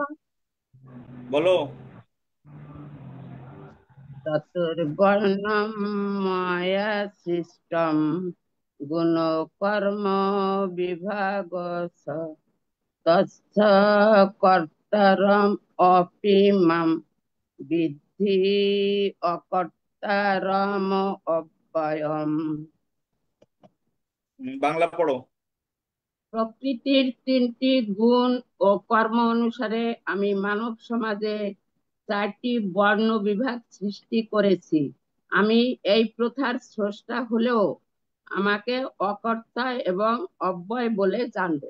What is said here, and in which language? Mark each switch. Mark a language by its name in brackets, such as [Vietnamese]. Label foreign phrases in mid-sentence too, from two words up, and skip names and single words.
[Bangla] বলো। [Sanskrit] চতুর্বর্ণম মায়া সৃষ্টম গুণ কর্ম বিভাগ তস্য কর্তারম অপি মাম বিদ্ধি অকর্তারম অব্যয়ম। [Bangla] বাংলা পড়ো। প্রকৃতির 3টি গুণ ও কর্ম অনুসারে আমি মানব সমাজে 4টি বর্ণ বিভাগ সৃষ্টি করেছি। আমি এই প্রথার স্রষ্টা হলেও আমাকে অকর্তা এবং অব্যয় বলে জানবেন।